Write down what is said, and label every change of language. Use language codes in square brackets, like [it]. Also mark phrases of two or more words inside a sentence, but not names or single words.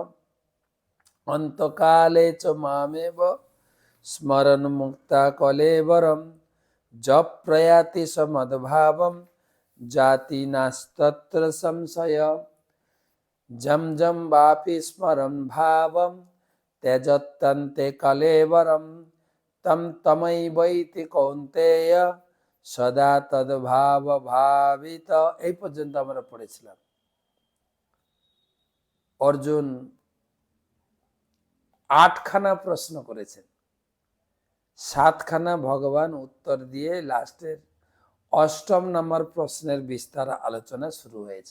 [sa] अंतकाले च मामेव स्मरन् मुक्ता कलेवरं जप प्रयाति समद्भावं जाति नास्तत्र संशय जम जम वापि स्मरन् भावं त्यजत्यन्ते कलेवरं तम तमैवैति कौन्तेय सदा तद्भाव भावित। [bn] এই পর্যন্ত আমরা পড়েছিলাম। অর্জুন 8খানা প্রশ্ন করেছেন, 7খানা ভগবান উত্তর দিয়ে লাস্টের অষ্টম নম্বর প্রশ্নের বিস্তার আলোচনা শুরু হয়েছে।